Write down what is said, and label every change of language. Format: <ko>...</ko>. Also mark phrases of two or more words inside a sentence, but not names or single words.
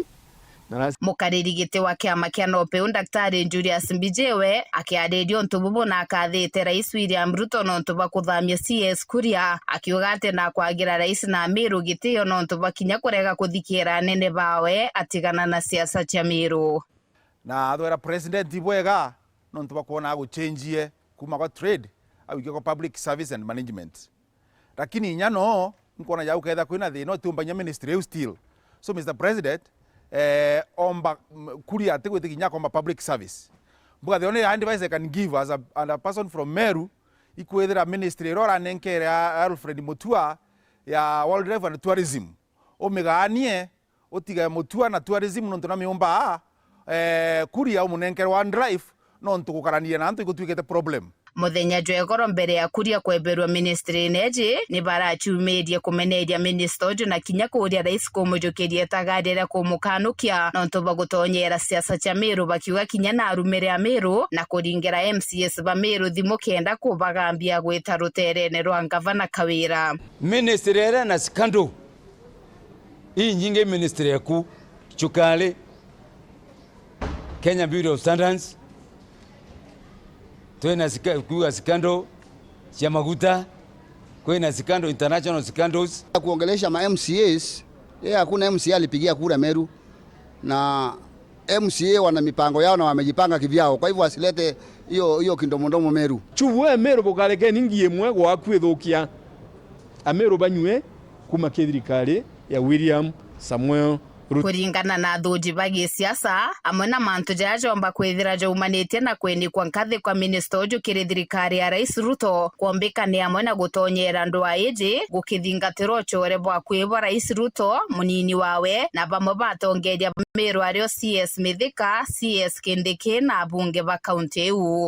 <mer>mukariri giti wa kiama kia NOPEU Daktari Julius Mbijewe akiaririo ntububu na akathite rais William Ruto no ntuba kuthamia CS Kuria akiuga ati na kwagira rais na Meru gitio no ntuba kinya kurega kuthikira nene bawe atigana na siasa cia Meru na athwera president ibwega no ntuba kuona guchenjie kuma kwa trade au kwa</mer> <en>public service and management,</en> <mer>lakini nyano nkona ya uketha kwina thino tumbanya</mer> <en>ministry still. So Mr.</en> <mer>President omba Kuria ategwete kinya komba</mer> <en>public service</en> <mer>mbuga</mer> <en>the only advice I can give as a person from Meru</en> <mer>ikwethera ministry rora nenkere Alfred Mutua ya</mer> <en>wildlife and tourism</en> <mer>omeganie otiga Mutua na tourism no ntona miomba Kuria omunenkere</mer> <en>one drive</en> <mer>no ntukukarania na ntu igutwikete problem. Muthenya jwegoro mbere ya Kuria kweberwa ministry neji ni barachumirie kumeneria minister uju na kinya kuria rais kumujukiria tagarira kumukanukia no ntuba gutonyera siasa cia Meru bakiuga kinya na arumire ya Meru na kuringira MCS ba Meru thimu kenda kubagambia gwita ruterene rwa gavana Kawira.</mer> <sw>Ministry era na scandal hii nyingi ministry yaku chukale Kenya Bureau of Standards tuena kuwa scandal ya maguta kwena scandal</sw> <en>international scandals</en> <sw>kuongelesha ma MCAs hakuna MCA alipigia kura Meru na MCA wana mipango yao na wamejipanga kivyao, kwa hivyo wasilete hiyo kindomondomo Meru</sw> <mer>chuwe Meru bokareke ningie mwe gwa kwithukia Ameru banywe kuma thirikari ya William Samuel kuringana na thuji bagi siasa amwe na mantu jajomba kwithira jaumanite na kwenikwa nkathi kwa minister uju kiri thirikari ya rais Ruto kuombika ni amwe na gutonyera ndwa iji gukithingatiro chore bwa kwibwa rais Ruto munini wawe na bamwe batongeria Meru ario CS Mithika, CS Kindiki na bunge ba kaunti iu</mer>